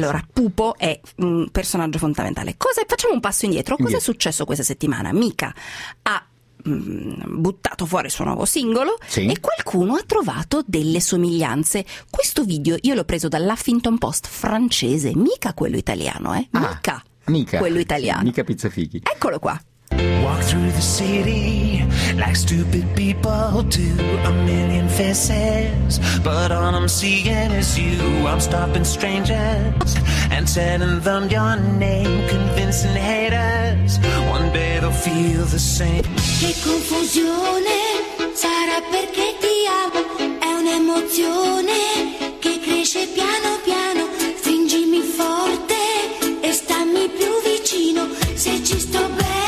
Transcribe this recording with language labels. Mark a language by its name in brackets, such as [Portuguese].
[Italian] Allora, Pupo è un personaggio fondamentale. Cosa, facciamo un passo indietro. Cosa è successo questa settimana? Mika ha buttato fuori il suo nuovo singolo, sì, e qualcuno ha trovato delle somiglianze. Questo video io l'ho preso dall'Huffington Post francese, mica quello italiano, eh? Mika. Mika. Quello italiano. Sì, Mika Pizzafighi. Eccolo qua. [English] Walk through the city like stupid people do, a million faces, but all I'm seeing is you. I'm stopping strangers and telling them your name, convincing haters one day they'll feel the same. [Italian] Che confusione sarà perché ti amo, è un'emozione che cresce piano piano. Stringimi forte e stammi più vicino, se ci sto bene.